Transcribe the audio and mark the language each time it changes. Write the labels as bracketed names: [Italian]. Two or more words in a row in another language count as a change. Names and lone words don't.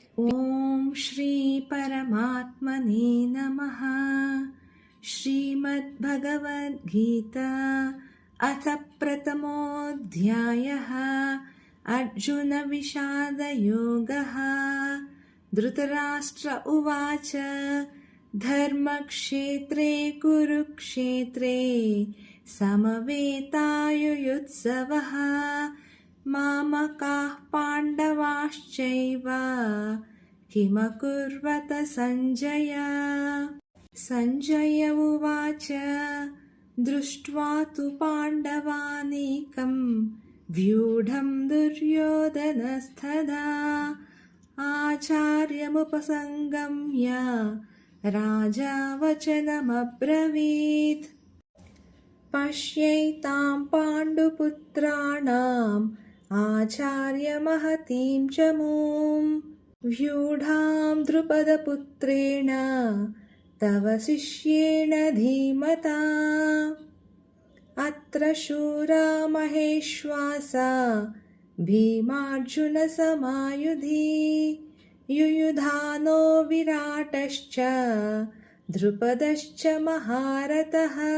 [Sanskrit] ఓం శ్రీ పరమాత్మనే నమః. శ్రీమద్భగవద్గీత అథ ప్రథమోऽధ్యాయః. అర్జున విషాదయోగః. ధృతరాష్ట్ర ఉవాచ ధర్మక్షేత్రే కురుక్షేత్రే సమవేతాయుయుత్సవః మామకాః పాండవాశ్చైవ కిమకుర్వత సంజయ. సంజయ ఉవాచ దృష్ట్వా తు పాండవానీకం వ్యూఢం దుర్యోధనస్తదా ఆచార్యముపసంగమ్య రాజా వచనమబ్రవీత్. పశ్యైతాం పాండుపుత్రాణాం ఆచార్యమహతీం చమూం వ్యూఢాం ద్రుపదపుత్రేణ तव शिष्येण धीमता अत्र शूरा महेश्वासा भीमार्जुनसमायुधि युयुधानो विराटश्च द्रुपदश्च महारथः